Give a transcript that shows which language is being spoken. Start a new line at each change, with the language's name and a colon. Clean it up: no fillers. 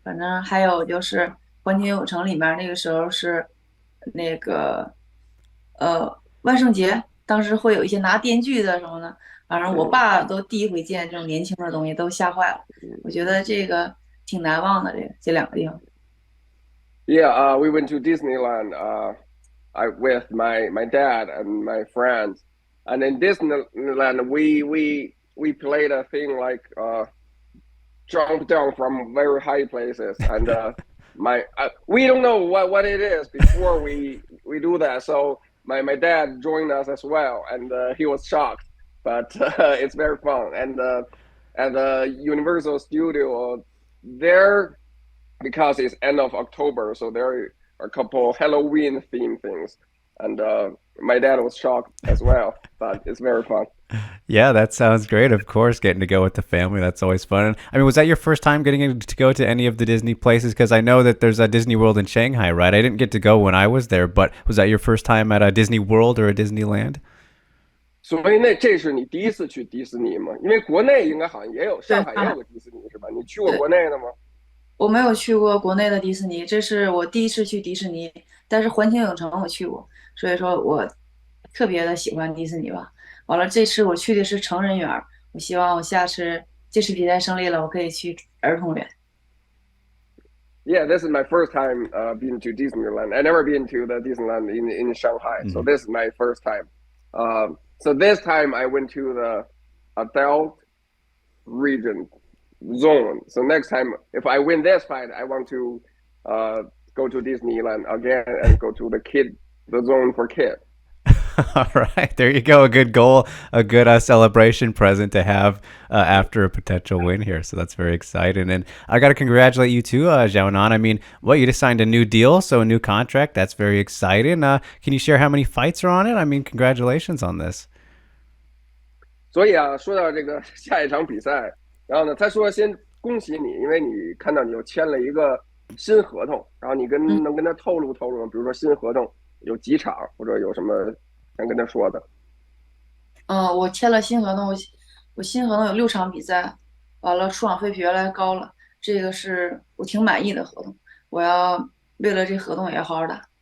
Chinese: 反正还有就是环球影城里面那个时候是那个，万圣节，当时会有一些拿电锯的什么的，反正我嗯爸都第一回见这种年轻的东西，都吓坏了。我觉得这个挺难忘的，这两个地方。
English: Yeah, we went to Disneyland. I with my dad and my friends, and in Disneyland we played a thing like jump down from very high places, and my we don't know what it is before we do that. So my dad joined us as well, and he was shocked, but it's very fun. And at the Universal Studio, there because it's end of October, so there are a couple Halloween theme things, and my dad was shocked as well, but it's very fun. Yeah, that sounds great. Of course, getting to go with the family. That's always fun. And, I mean, was that your first time getting to go to any of the Disney places? Because I know that there's a Disney World in Shanghai, right? I didn't get to go when I was there, but was that your first time at a Disney World or a Disneyland?
Chinese: 所以这是你第一次去迪士尼吗？因为国内应该好像也有，上对，海也有上海。个迪士尼是吧？你去过对。国内的吗？我没有去过国内的迪士尼，这是我第一次去迪士尼，但是环球影城我去过，所以说我特别的喜欢迪士尼吧。完了，这次我去的是成人园儿，我希望我下次这次比赛胜利了，我可以去儿童园。
English: Yeah, this is my first time being to Disneyland. I never been to the Disneyland in Shanghai, so Mhm. this is my first time. So this time I went to the adult region zone. So next time, if I win this fight, I want to uh, go to Disneyland again and go to the zone for kid. All right, there you go. A good goal, a good celebration present to have after a potential win here. So that's very exciting. And I got to congratulate you too, Xiaonan. I mean, well, you just signed a new deal, so a new contract. That's very exciting. Can you share how many fights are on it? I mean, congratulations on this.
Chinese: 所以啊，说到这个下一场比赛，然后呢，他说先恭喜你，因为你看到你又签了一个新合同，然后你嗯能跟他透露透露吗？比如说新合同有几场，或者有什么想跟他说的？我签了新合同，我新合同有6场比赛，完了出场费比原来高了，这个是我挺满意的合同，我要为了这合同也要好好打。